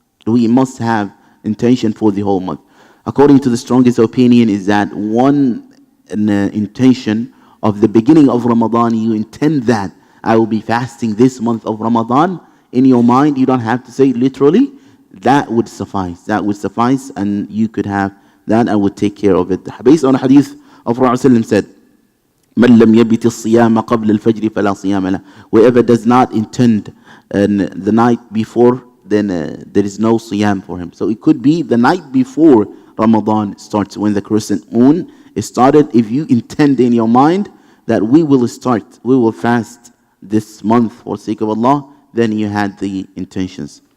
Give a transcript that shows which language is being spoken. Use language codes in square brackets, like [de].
[en] We must have intention for the whole month. According to the strongest opinion is that one intention of the beginning of Ramadan, you intend that I will be fasting this month of Ramadan. In your mind, you don't have to say it literally. That would suffice. And you could have that and would take care of it. Based on a hadith of Rasulullah said, [ar] مَنْ لَمْ يَبِتِ الصِّيَامَ قَبْلَ الْفَجْرِ فَلَا صِيَامَ لَهُ. [en] Whoever does not intend the night before, then there is no siyam for him. So it could be the night before Ramadan starts, when the crescent moon is started. If you intend in your mind that we will fast this month for sake of Allah, then you had the intentions.